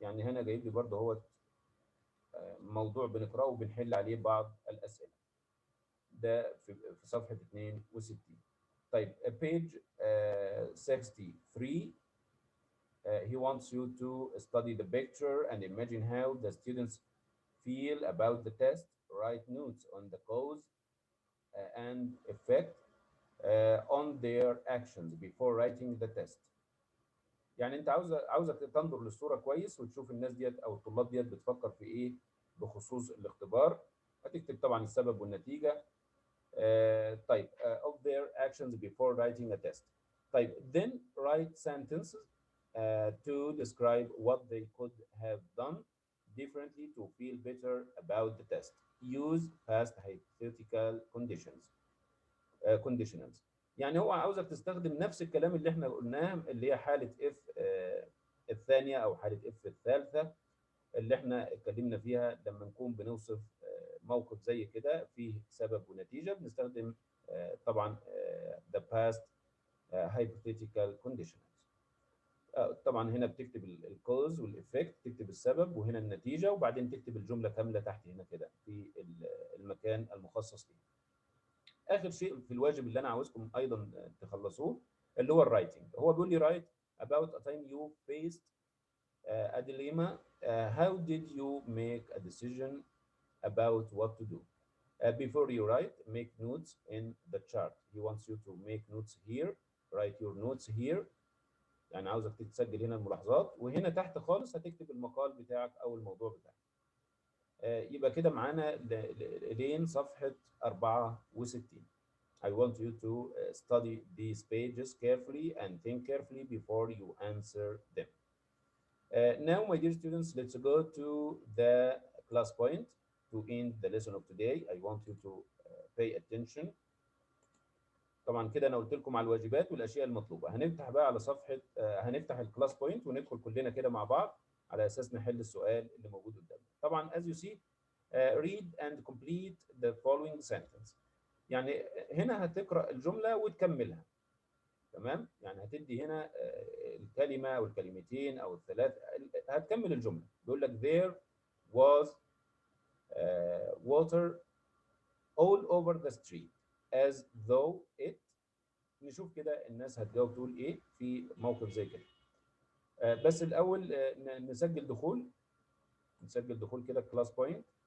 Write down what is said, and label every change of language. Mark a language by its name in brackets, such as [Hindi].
[Arabic] يعني هنا جايب لي برضه هو موضوع بنقرأه وبنحل عليه بعض الأسئلة. ده في صفحة 62. [English] طيب page 63 he wants you to study the picture and imagine how the students feel about the test. Write notes on the cause and effect on their actions before writing the test. [Arabic] يعني انت عاوزك تنظر للصوره كويس وتشوف الناس ديت او الطلاب ديت بتفكر في ايه بخصوص الاختبار. هتكتب طبعا السبب والنتيجه. [English] طيب of their actions before writing a test. طيب then write sentences to describe what they could have done differently to feel better about the test. Use past hypothetical conditionals. [Arabic] يعني هو عاوزك تستخدم نفس الكلام اللي احنا قلناه، اللي هي حالة اف الثانية او حالة اف الثالثة اللي احنا اتكلمنا فيها لما نكون بنوصف موقف زي كده فيه سبب ونتيجة. بنستخدم طبعا [English] the past hypothetical conditionals. [Arabic] طبعا هنا بتكتب الكوز والإفكت، تكتب السبب وهنا النتيجة، وبعدين تكتب الجملة كاملة تحت هنا كده في المكان المخصص ليه. آخر شيء في الواجب اللي أنا عاوزكم أيضا تخلصوه اللي هو الرايتنج. هو بيقول لي [English] write about a time you faced a dilemma. How did you make a decision about what to do? Before you write, make notes in the chart. He wants you to make notes here. Write your notes here. [Arabic] يعني عاوزك تسجل هنا الملاحظات، وهنا تحت خالص هتكتب المقال بتاعك او الموضوع بتاعك. يبقى كده معانا لين صفحة 64. [English] I want you to study these pages carefully and think carefully before you answer them. Now, my dear students, let's go to the class point to end the lesson of today. I want you to pay attention. [Arabic] طبعا كده انا قلت لكم على الواجبات والاشياء المطلوبه. هنفتح بقى على صفحه هنفتح الكلاس بوينت وندخل كلنا كده مع بعض على اساس نحل السؤال اللي موجود قدامنا. [English] طبعا as you see read and complete the following sentence. [Arabic] يعني هنا هتقرا الجمله وتكملها. تمام؟ يعني هتدي هنا الكلمه او الكلمتين او الثلاث، هتكمل الجمله. [English] بيقول لك there was water all over the street as though it. [Arabic] نشوف كده الناس هتجاوب تقول ايه في موقف زي كده. بس الاول نسجل دخول كده كلاس بوينت.